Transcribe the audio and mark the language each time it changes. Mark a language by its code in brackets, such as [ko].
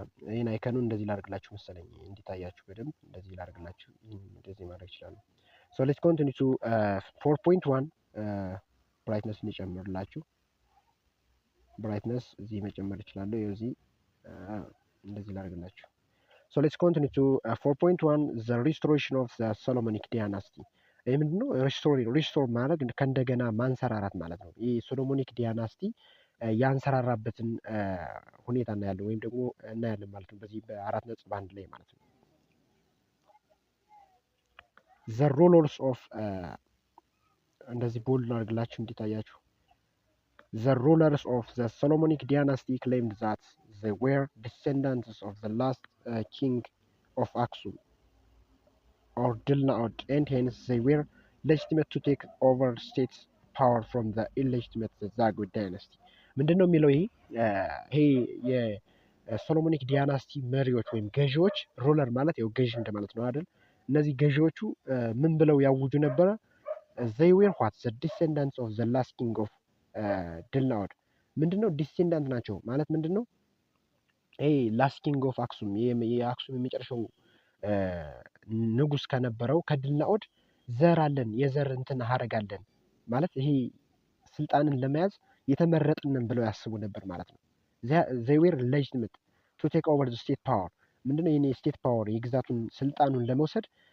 [am] ይህን አይከኑ እንደዚህ ላድርግላችሁ መሰለኝ እንዲታያችሁ በደንብ እንደዚህ ላድርግላችሁ። እንደዚህ ማድረግ ይችላሉ። [en] ሶ ሌትስ ኮንቲኒው ቱ 4.1 [am] ብራይትነስ እንጨምርላችሁ። ብራይትነስ እዚህ መጨመር ይችላል። እዚህ እንደዚህ ላድርግላችሁ። [en] So let's continue to 4.1 the restoration of the Solomonic dynasty. [am] ይህ ምንድነው? ሪስቶር ማድረግ ከእንደገና ማንሰራራት ማለት ነው። ይህ ሶሎሞኒክ ዲያናስቲ ያንሰራራበትን ሁኔታ እናያለን ወይም ደግሞ እናያለን ማለት ነው በዚህ በ4.1 ላይ ማለት ነው። [en] the rulers of [am] እንደዚህ ቦልድ አድርግላችሁ እንዲታያችሁ [en] the rulers of the Solomonic dynasty claimed that they were descendants of the last king of Aksum or Dilnaod, and hence they were legitimate to take over state power from the illegitimate Zagwe dynasty. [am] ምንድነው የሚለው ይሄ የሶሎሞኒክ ዲያናስቲ መሪዎች ወይም ገዢዎች፣ ሩለር ማለት ያው ገዢ እንደማለት ነው አይደል? እነዚህ ገዢዎቹ ምን ብለው ያውጁ ነበረ? [en] they were what the descendants of the last king of ድልናወድ። [am] ምንድነው ዲሴንዳንት ናቸው ማለት ምንድነው? ላስት ኪንግ ኦፍ አክሱም የአክሱም የመጨረሻው ንጉስ ከነበረው ከድልናኦድ ዘር አለን፣ የዘር እንትን ሀረግ አለን ማለት ይሄ ስልጣንን ለመያዝ የተመረጥንን ብለው ያስቡ ነበር ማለት ነው። [en] they were legitimate to take over the state power። [am] ምንድነው የኔ ስቴት ፓወር የግዛቱን ስልጣኑን ለመውሰድ